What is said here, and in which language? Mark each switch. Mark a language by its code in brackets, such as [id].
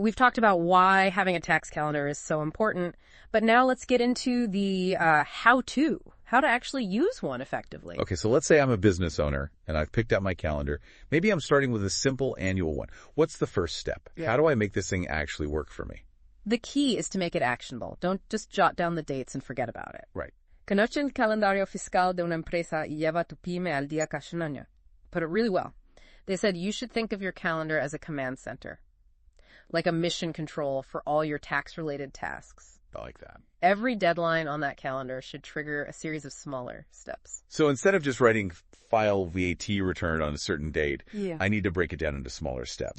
[en] We've talked about why having a tax calendar is so important, but now let's get into the how to actually use one effectively. Okay, so let's say I'm a business owner and I've picked out my calendar. Maybe I'm starting with a simple annual one. What's the first step? Yeah. How do I make this thing actually work for me? The key is to make it actionable. Don't just jot down the dates and forget about it. Right. [es] Conoce el calendario fiscal de una empresa y lleva tu pyme al día cada año. [en] Put it really well. They said you should think of your calendar as a command center, like a mission control for all your tax-related tasks. I like that. Every deadline on that calendar should trigger a series of smaller steps. So instead of just writing file VAT return on a certain date, I need to break it down into smaller steps.